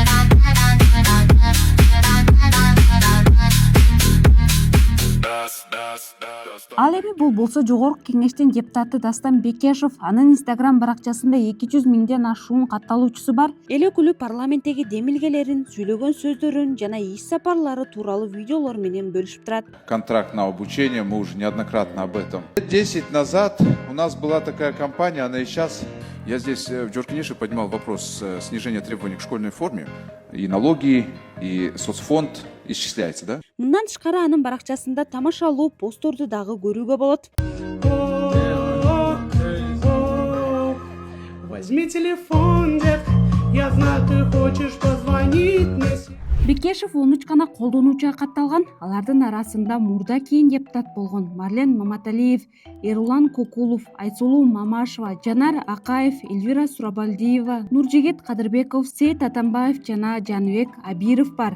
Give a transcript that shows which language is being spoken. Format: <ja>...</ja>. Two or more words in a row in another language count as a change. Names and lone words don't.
<ky>Ал эми бул болсо жогорку кеңештин депутаты Дастан Бекешев. Анын Instagram баракчасында 200 миңден ашуун катталуучусу бар. Эл өкүлү парламенттеги демилгелерин, сүйлөгөн сөздөрүн жана иш сапарлары тууралуу видеолор менен бөлүшүп турат.</ky> <ru>Контракт на обучение, мы уже неоднократно об этом. 10 назад у нас была такая компания, она и сейчас. Я здесь в Джоркинеше поднимал вопрос снижения требований к школьной форме. И налоги, и соцфонд исчисляется, да?</ru> <ky>Мындан тышкары анын баракчасында тамашалуу постторду дагы көрүүгө болот.</ky> <ru>Возьми телефон, детка, я знаю, ты хочешь позвонить мне.</ru> <ky>Бекешев 13 гана колдонуучуга катталган. Алардын арасында мурда кийин депутат болгон Марлен Маматалиев, Эрулан Кокулов, Айсулуу Мамашева, Жанар Акаев, Эльвира Сурабалдиева, Нуржигит Кадырбеков, Сейт Атамбаев жана Жаныбек Абиров бар.</ky>